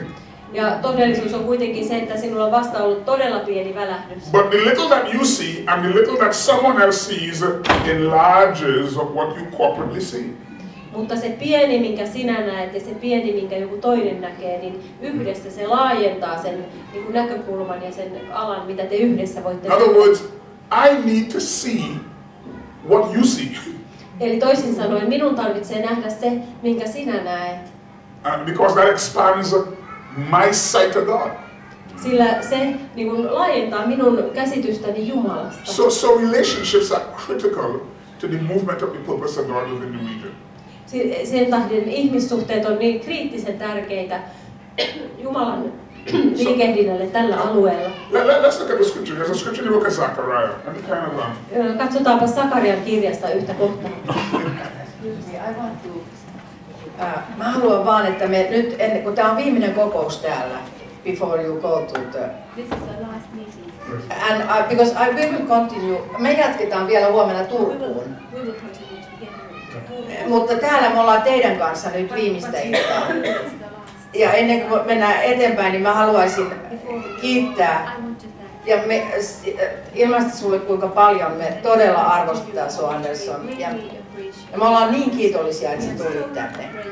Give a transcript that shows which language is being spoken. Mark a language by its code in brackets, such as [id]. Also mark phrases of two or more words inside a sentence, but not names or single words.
[fi] Ja todellisuus on kuitenkin se, että sinulla on vasta ollut todella pieni välähdys. [en] But the little that you see and the little that someone else sees enlarges what you corporately see. [fi] Mutta se pieni, minkä sinä näet, ja se pieni, minkä joku toinen näkee, niin yhdessä se laajentaa sen niin kuin näkökulman ja sen alan, mitä te yhdessä voitte [en] In other words, I need to see what you see. [fi] Eli toisin sanoen, minun tarvitsee nähdä se, minkä sinä näet. [en] Because that expands my sight of God. [fi] Sillä se niin kuin laajentaa minun käsitystäni Jumalasta. [en] So relationships are critical to the movement of the purpose of God within the region. [fi] Sen tahdin ihmissuhteet on niin kriittisen tärkeitä Jumalan liikehdinnälle tällä alueella. [en] Let's look at the scripture. There's a scripture in the book of Zechariah. [fi] Katsotaanpa Sakarian kirjasta yhtä kohtaa. Mä haluan vaan, että me nyt, ennen kuin tämä on viimeinen kokous täällä, [en] before you go to the... This is our last meeting. And because we will continue, [fi] me jatketaan vielä huomenna Turkuun. [en] We will continue together. [fi] Mutta täällä me ollaan teidän kanssa nyt viimeistä iltaa. Ja ennen kuin mennään eteenpäin, niin mä haluaisin kiittää ja ilmaista sulle, kuinka paljon me todella arvostetaan sua, Andersson. Ja me ollaan niin kiitollisia, että sä tulit tänne.